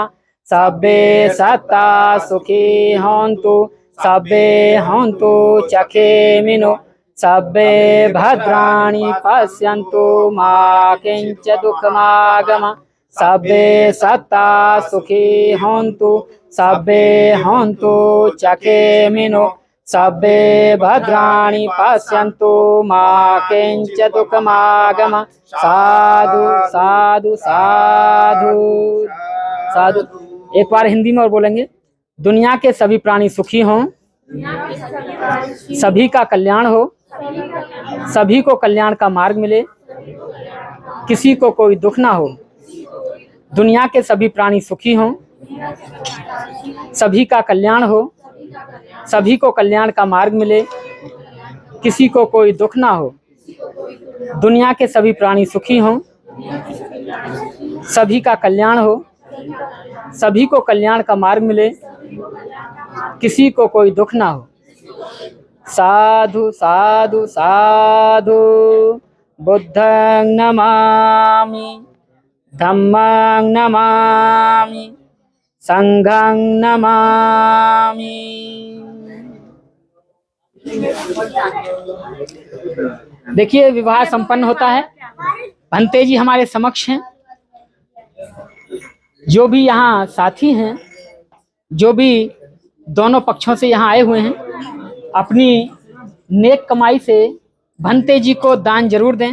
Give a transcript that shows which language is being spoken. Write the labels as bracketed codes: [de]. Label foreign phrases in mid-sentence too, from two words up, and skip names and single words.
[pi] सब्बे सत्ता सुखी हन्तु सब्बे हन्तु चखेमिनो सब्बे भद्राणि पश्यन्तु मा किंचित् दुःखमागम। सब्बे सत्ता सुखी हन्तु सब्बे हन्तु चखेमिनो सब्बे भद्राणि पश्यन्तु मा किंचित् दुःखमागम। साधु साधु साधु साधु। [hi] एक बार हिंदी में और बोलेंगे। दुनिया के सभी प्राणी सुखी हों, सभी का कल्याण हो, सभी को कल्याण का मार्ग मिले, किसी को कोई दुख ना हो। दुनिया के सभी प्राणी सुखी हों, सभी का कल्याण हो, सभी को कल्याण का मार्ग मिले, किसी को कोई दुख ना हो। दुनिया के सभी प्राणी सुखी हों, सभी का कल्याण हो, सभी को कल्याण का मार्ग मिले, किसी को कोई दुख ना हो। [pi] साधु साधु साधु। बुद्धं नमामि धम्मं नमामि संघं नमामि। [hi] देखिए विवाह संपन्न होता है। भंते जी हमारे समक्ष हैं। जो भी यहाँ साथी हैं, जो भी दोनों पक्षों से यहाँ आए हुए हैं, अपनी नेक कमाई से भंते जी को दान जरूर दें।